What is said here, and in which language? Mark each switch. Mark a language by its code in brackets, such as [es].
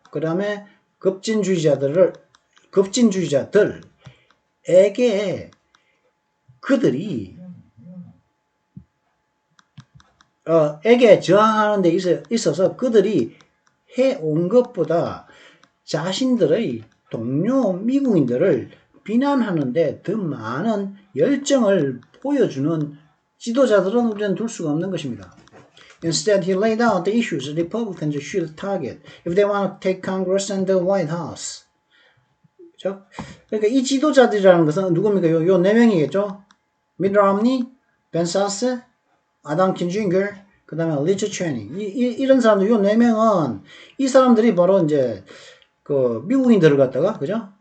[ko] 그 다음에 급진주의자들에게 그들이 에게 저항하는 데 있어서 그들이 해온 것보다 자신들의 동료 미국인들을 비난하는데 더 많은 열정을 보여주는 지도자들은 우리는 둘 수가 없는 것입니다. [en] Instead, he laid out the issues Republicans should target if they want to take Congress and the White House. [ko] 그렇죠? 그러니까 이 지도자들이라는 것은 누굽니까? 요 네 명이겠죠? 미드 롬니, 벤 사스, 아담 킨징거, 그 다음에 리처 체니. 이런 사람들, 요 네 명은 이 사람들이 바로 이제 그 미국인들을 갖다가, 그죠?